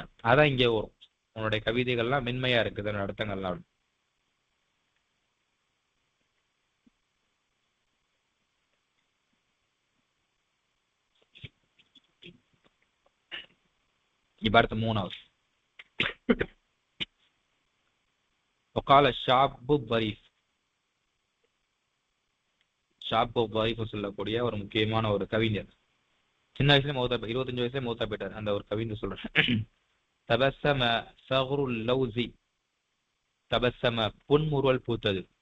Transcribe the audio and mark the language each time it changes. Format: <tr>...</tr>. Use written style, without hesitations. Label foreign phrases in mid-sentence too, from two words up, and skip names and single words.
<ta>அதான் இங்கே வரும். உன்னுடைய கவிதைகள்லாம் மென்மையா இருக்குது அர்த்தங்கள்லாம். இப்ப அடுத்த மூணாவது,</ta> <ar>وقال الشاب الظريف.</ar> <ta>ஷாப் பரீஃப் சொல்லக்கூடிய ஒரு முக்கியமான ஒரு கவிஞர். சின்ன வயசுல 25 வயசுல மௌத்தா போயிட்டார். அந்த ஒரு கவிஞர் சொல்றேன்,</ta> <ar>تبسم ثغر اللوز.</ar> <ta>தபஸ்ஸம புன்முறுவல் பூத்தது.</ta>